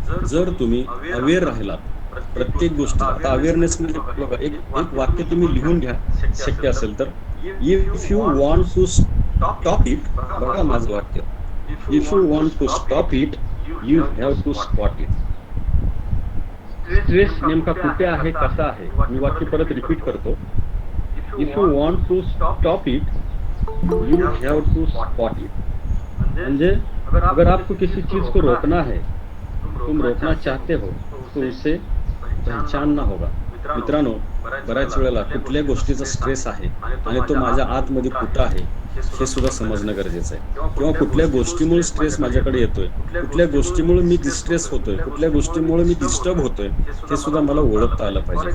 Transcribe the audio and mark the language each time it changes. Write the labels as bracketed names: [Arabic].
[Marathi] जर तुम्ही अवेअर राहिलात प्रत्येक गोष्टी, आता अवेअरनेस म्हणजे बघा, एक वाक्य तुम्ही लिहून घ्या शक्य असेल तर, [English] if you want to stop it, [Marathi] बघा माझं वाक्य, [English] If you want to stop it you have to spot it. [Marathi] Stress नेमका कुठे आहे, कसा आहे, मी वाक्य परत रिपीट करतो. [English] If you want to stop it you have to spot it. [Hindi] म्हणजे अगर आपको किसी चीज को रोकना है, तुम रोकना चाहते हो, तो उसे पहचानना होगा. [Marathi] मित्रांनो, बऱ्याच वेळेला कुठल्या गोष्टीचा स्ट्रेस आहे आणि तो माझ्या आतमध्ये कुठं आहे हे सुद्धा समजणं गरजेचं आहे. किंवा कुठल्या गोष्टीमुळे स्ट्रेस माझ्याकडे येतोय, कुठल्या गोष्टीमुळे मी डिस्ट्रेस होतोय, कुठल्या गोष्टीमुळे मी डिस्टर्ब होतोय, हे सुद्धा मला ओळखता आलं पाहिजे.